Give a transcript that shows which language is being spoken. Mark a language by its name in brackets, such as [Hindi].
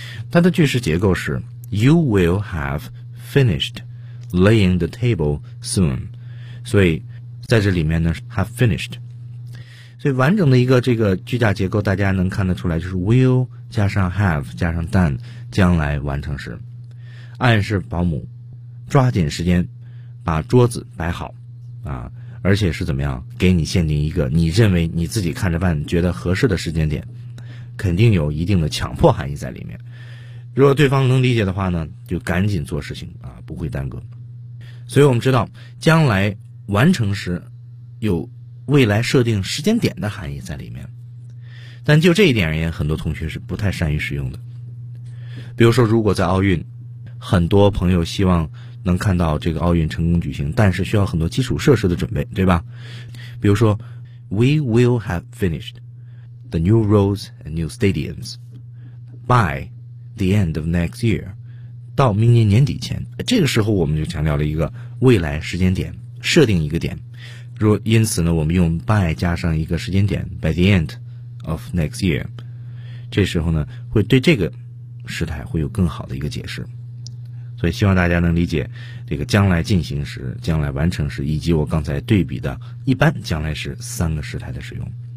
[Chinese] 它的句式结构是 [English] You will have finished laying the table soon. [Chinese] 所以在这里面呢 [English] have finished. [Chinese] 所以完整的一个这个句架结构大家能看得出来，就是 will 加上 have 加上 done 将来完成时，暗示保姆抓紧时间把桌子摆好啊，而且是怎么样给你限定一个你认为你自己看着办觉得合适的时间点，肯定有一定的强迫含义在里面。如果对方能理解的话呢，就赶紧做事情啊，不会耽搁。所以我们知道将来完成时有未来设定时间点的含义在里面，但就这一点而言很多同学是不太善于使用的。比如说如果在奥运，很多朋友希望能看到这个奥运成功举行，但是需要很多基础设施的准备，对吧？ [English] 比如说 We will have finished the new roads and new stadiums by the end of next year， [Chinese] 到明年年底前。这个时候我们就强调了一个未来时间点，设定一个点。如因此呢，我们用 by 加上一个时间点 [English] by the end of next year， [Chinese] 这时候呢会对这个时态会有更好的一个解释。所以希望大家能理解这个将来进行时、将来完成时以及我刚才对比的一般将来时三个时态的使用。